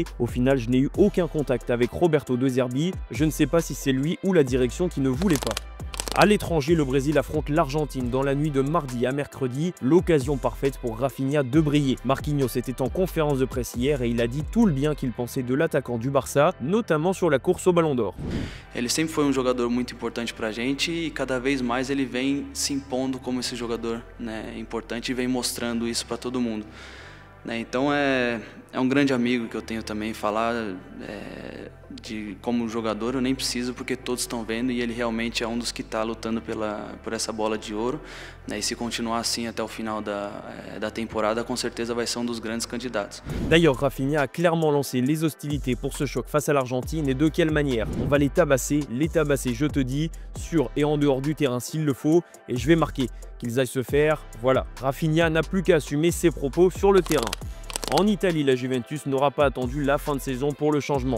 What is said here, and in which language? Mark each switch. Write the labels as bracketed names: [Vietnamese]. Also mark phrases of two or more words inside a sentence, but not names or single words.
[French] Au final, je n'ai eu aucun contact avec Roberto De Zerbi. Je ne sais pas si c'est lui ou la direction qui ne voulait pas. À l'étranger, le Brésil affronte l'Argentine dans la nuit de mardi à mercredi, l'occasion parfaite pour Rafinha de briller. Marquinhos était en conférence de presse hier et il a dit tout le bien qu'il pensait de l'attaquant du Barça, notamment sur la course au Ballon d'Or. [Portuguese] Ele sempre foi jogador muito importante pra gente e cada vez mais ele vem se impondo como esse jogador, né, importante e vem mostrando isso para todo mundo. Então é grande amigo que eu tenho também. Falar de como jogador eu nem preciso porque todos estão vendo e ele realmente é dos que está lutando por essa bola de ouro, né? E se continuar assim até o final da temporada, com certeza vai ser dos grandes candidatos. [French] D'ailleurs, Rafinha a clairement lancé les hostilités pour ce choc face à l'Argentine et de quelle manière. On va les tabasser je te dis, sur et en dehors du terrain s'il le faut, et je vais marquer. Qu'ils aillent se faire, voilà. Rafinha n'a plus qu'à assumer ses propos sur le terrain. En Italie, la Juventus n'aura pas attendu la fin de saison pour le changement.